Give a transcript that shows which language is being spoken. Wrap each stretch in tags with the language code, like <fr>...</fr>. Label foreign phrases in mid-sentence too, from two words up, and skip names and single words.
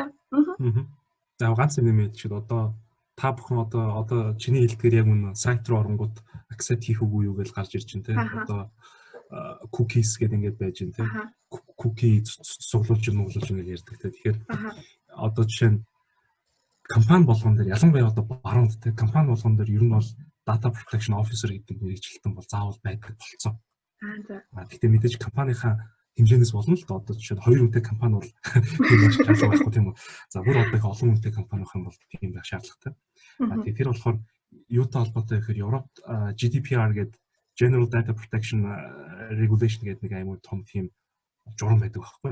<mn>За ганц юм нэмээд чи одоо та бүхэн одоо чиний хэлдгээр яг үнэ сайт руу оронгууд accept хийх үгүй юу гэж гарч ирж байна те. Одоо cookies гэдэг ингээд байж байна те. Cookie цуглуулж ингээд ярьдаг те. Тэгэхээр одоо жишээ нь компани болгон дээр ялангуяа одоо баруунд те компани болгон дээр ер нь бол</mn> <en>data protection officer</en> <mn>гэдэг мэргэжилтэн бол заавал байдаг болцсон. Гэхдээ мэдээж компанийнхаа хэмжээнээс болно л да одоо жишээ нь 2 үнэтэй компани бол тийм байх шаардлага байхгүй тийм үү. За бүр одоо олон үнэтэй компани байх юм бол тийм байх шаардлагатай. Тэгээ тэр болохоор юутай холбоотой гэхээр Европт GDPR гэдэг General Data Protection Regulation гэдэг нэг аймаг том тийм журам байдаг байхгүй.</mn>